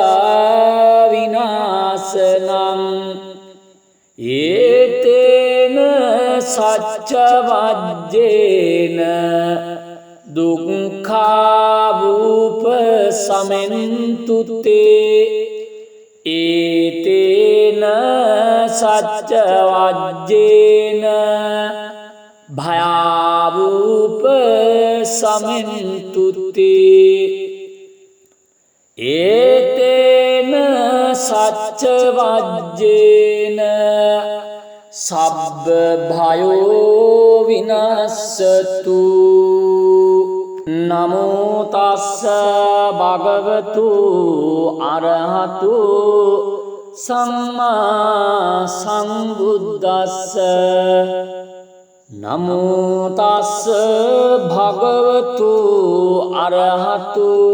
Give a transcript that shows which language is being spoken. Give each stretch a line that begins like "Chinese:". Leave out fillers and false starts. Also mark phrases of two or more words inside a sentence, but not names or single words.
Pali: විනාශනං ඒතේන සච්ච වජ්ජේන දුක්ඛා වූප සමෙන්තුතේ ඒතේන සච්ච වජ්ජේන භයාවූප සමෙන්තුතේ ඒතේන සච්ච වජ්ජේන සබ්බ භයෝ විනස්සතු නමෝ තස්ස භගවතු අරහතු සම්මා සම්බුද්දස්ස නමෝ තස්ස භගවතු අරහතු